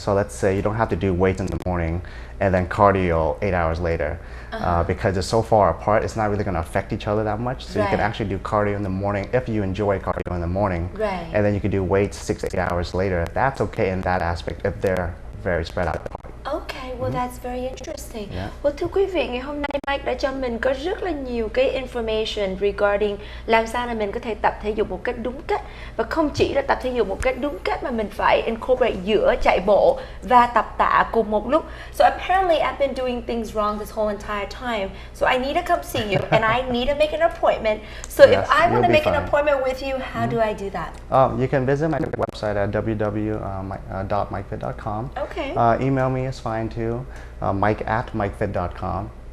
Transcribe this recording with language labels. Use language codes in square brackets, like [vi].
[en] So let's say you don't have to do weights in the morning and then cardio 8 hours later. Because they're so far apart, it's not really going to affect each other that much. So you can actually do cardio in the morning if you enjoy cardio in the morning. And then you can do weights 6 to 8 hours later. That's okay in that aspect if they're very spread out apart. Well, that's very interesting. [vi] Well, thưa quý vị, ngày hôm nay Mike đã cho mình có rất là nhiều cái [en] information regarding [vi] làm sao là mình có thể tập thể dục một cách đúng cách, và không chỉ là tập thể dục một cách đúng cách mà mình phải incorporate giữa chạy bộ và tập tạ cùng một lúc. [en] So apparently I've been doing things wrong this whole entire time. So I need to come see you and I need to make an appointment. So if I want to make an appointment with you, how do I do that? You can visit my website at www.mikefit.com. Email me is fine too. Mike@mikefit.com.